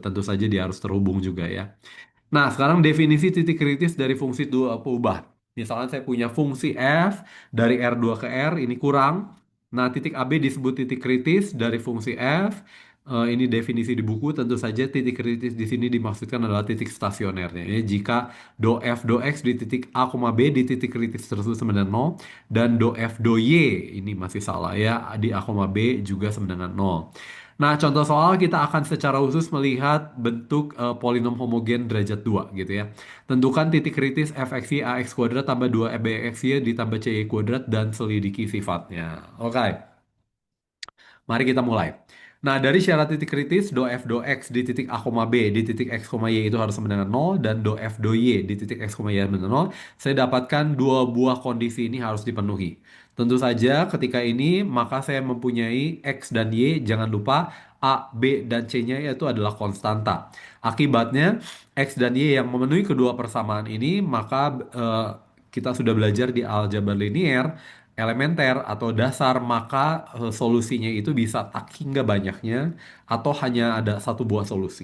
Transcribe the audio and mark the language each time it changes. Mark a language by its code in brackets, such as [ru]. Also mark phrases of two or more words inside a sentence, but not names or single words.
[id] Tentu saja dia harus terhubung juga ya. Nah, sekarang definisi titik kritis dari fungsi dua peubah. Misalkan saya punya fungsi f dari R2 ke R, ini kurang. Nah, titik AB disebut titik kritis dari fungsi f. Ini definisi di buku, tentu saja titik kritis di sini dimaksudkan adalah titik stasionernya. Ya. Jika do f do x di titik A, B di titik kritis tersebut sama dengan 0, dan do f do y, ini masih salah ya, di A, B juga sama dengan 0. Nah, contoh soal kita akan secara khusus melihat bentuk polinom homogen derajat 2 gitu ya. Tentukan titik kritis fxy ax kuadrat tambah 2bxy ditambah cy kuadrat dan selidiki sifatnya. Oke. Mari kita mulai. Nah, dari syarat titik kritis, do f do x di titik A, B di titik x, y itu harus sama dengan 0, dan do f do y di titik x, y sama dengan 0. Saya dapatkan dua buah kondisi ini harus dipenuhi. Tentu saja ketika ini, maka saya mempunyai x dan y, jangan lupa A, B, dan C-nya itu adalah konstanta. Akibatnya, x dan y yang memenuhi kedua persamaan ini, maka kita sudah belajar di aljabar linier, elementer atau dasar, maka solusinya itu bisa tak hingga banyaknya atau hanya ada satu buah solusi.